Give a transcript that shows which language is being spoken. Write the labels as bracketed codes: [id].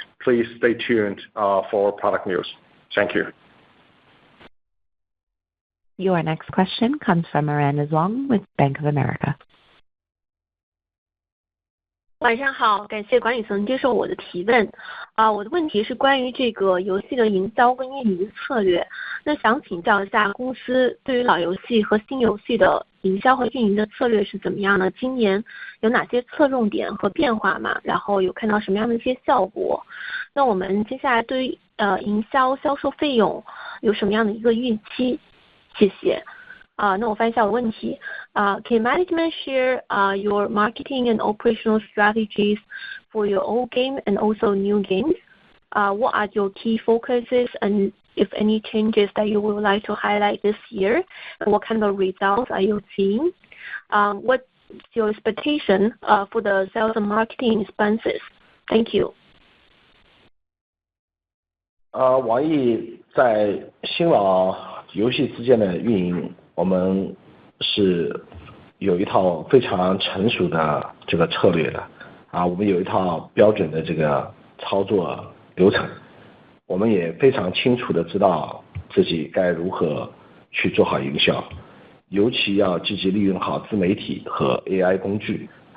[en] Please stay tuned for product news. Thank you. Your next question comes from Miranda Zhuang with Bank of America. [zh] 晚上好，感谢管理层接受我的提问。我的问题是关于这个游戏的营销跟运营策略。那想请教一下公司对于老游戏和新游戏的营销和运营的策略是怎么样呢？今年有哪些侧重点和变化吗？然后有看到什么样的一些效果？那我们接下来对于营销销售费用有什么样的一个预期？谢谢。那我翻译一下我的问题。 [en] Can management share your marketing and operational strategies for your old game and also new games? What are your key focuses and if any changes that you would like to highlight this year? And what kind of results are you seeing? What's your expectation for the sales and marketing expenses? Thank you. [zh] 网易在新老游戏之间的运营，我们是有一套非常成熟的这个策略的我们有一套标准的这个操作流程，我们也非常清楚的知道自己该如何去做好营销，尤其要积极利用好自媒体和 AI 工具